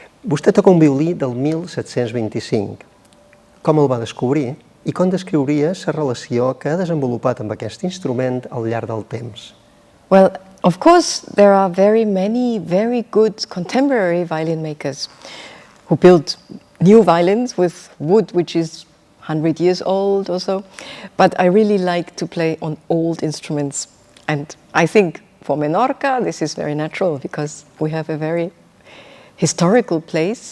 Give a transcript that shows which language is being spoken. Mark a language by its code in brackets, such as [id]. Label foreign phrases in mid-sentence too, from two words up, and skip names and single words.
[ca] Vostè toca un violí del 1725. Com el va descobrir i com descriuria la relació que ha desenvolupat amb aquest instrument al llarg del temps? [en] Well, of course, there are very many very good contemporary violin makers who build new violins with wood which is 100 years old or so. But I really like to play on old instruments. And I think for Menorca, this is very natural because we have a very historical place.